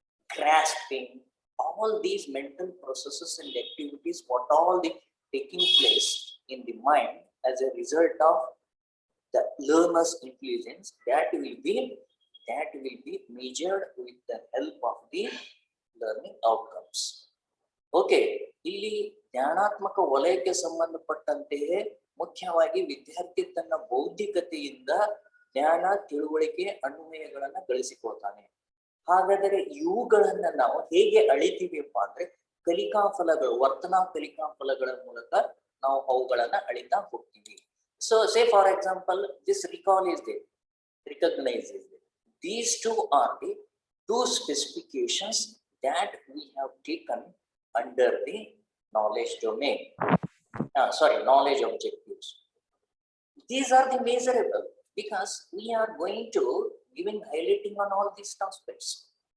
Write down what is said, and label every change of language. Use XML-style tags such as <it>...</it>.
<en>grasping, all these mental processes and activities, what all the taking place in the mind as a result of the learner's intelligence, that will be measured with the help of the learning outcomes.</en> <kn>Okay, ಇಲ್ಲಿ ಜ್ಞಾನಾತ್ಮಕ ವಲಯಕ್ಕೆ ಸಂಬಂಧಪಟ್ಟಂತೆಯೇ ಮುಖ್ಯವಾಗಿ ವಿದ್ಯಾರ್ಥಿ ತನ್ನ ಬೌದ್ಧಿಕತೆಯಿಂದ ಜ್ಞಾನ, ತಿಳುವಳಿಕೆ, ಅನ್ವಯಗಳನ್ನ ಗಳಿಸಿಕೊಳ್ತಾನೆ. ಹಾಗಾದರೆ ಇವುಗಳನ್ನ ನಾವು ಹೇಗೆ ಅಳಿತೀವಿಪ್ಪ ಅಂದ್ರೆ ಕಲಿಕಾ ಫಲಗಳು, ವರ್ತನಾ ಕಲಿಕಾ ಫಲಗಳ ಮೂಲಕ ನಾವು ಅವುಗಳನ್ನ ಅಳಿತಾ ಹೋಗ್ತೀವಿ.</kn> <en>So say for example, this recall is there, recognise is there. These two are the two specifications that we have taken under the knowledge domain. Knowledge objectives. These are the measurable because we are going to giving highlighting on all these aspects.</en>